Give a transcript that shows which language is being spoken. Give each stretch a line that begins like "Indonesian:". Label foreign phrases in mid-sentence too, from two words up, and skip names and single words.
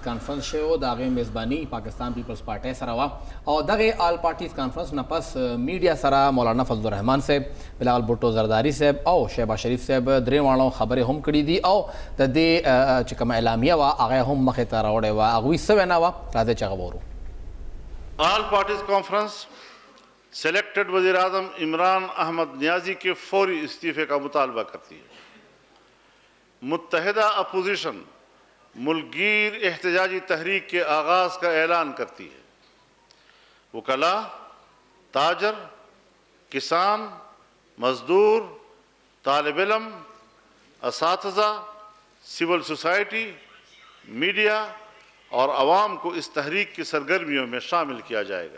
Pashto: کانفرنس شوی و د هغې میزباني پاکستان پیپلز پارټۍ سره وه او دغې
English: All Parties Conference
Pashto: نه پس میډیا سره مولانا فضل الرحمان صاحب بلاول بھټو زرداری صاحب او شهباز شریف صاحب درې واړو خبرې هم کړي دي او د دې چې کومه اعلامیه وه هغه هم مخې ته راوړې وه هغوی څه وینا وه راځئ چې هغه وورو
English: All Parties Conference
Urdu: سلیکٹڈ وزیر اعظم عمران احمد نیازی کے فوری استعفے کا مطالبہ کرتی ہے متحدہ اپوزیشن ملک گیر احتجاجی تحریک کے آغاز کا اعلان کرتی ہے. وکلا، تاجر، کسان، مزدور، طالب علم، اساتذہ، سول سوسائٹی، میڈیا اور عوام کو اس تحریک کی سرگرمیوں میں شامل کیا جائے گا.